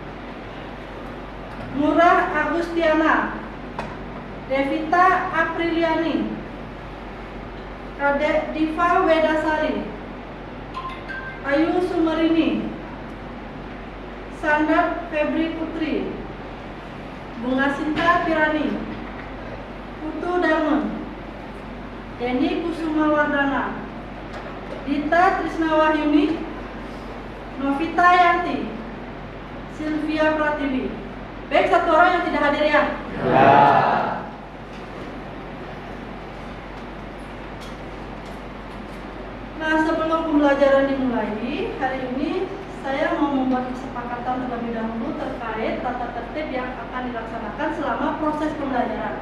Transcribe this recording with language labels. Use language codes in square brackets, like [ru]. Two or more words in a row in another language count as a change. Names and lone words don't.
[id] Murah Agustiana, Devita Apriliani, Kadek Diva Wedasari, Ayu Sumerini, Sandat Febri Putri, Bunga Sinta Pirani, Putu Dharma, Deni Kusuma Wardana, Dita Trisna Wahyuni, Novita Yanti, Sylvia Pratiwi. Baik, satu orang yang tidak hadir ya? Ya. Nah, sebelum pembelajaran dimulai, hari ini saya mau membuat kesepakatan terlebih dahulu terkait tata tertib yang akan dilaksanakan selama proses pembelajaran.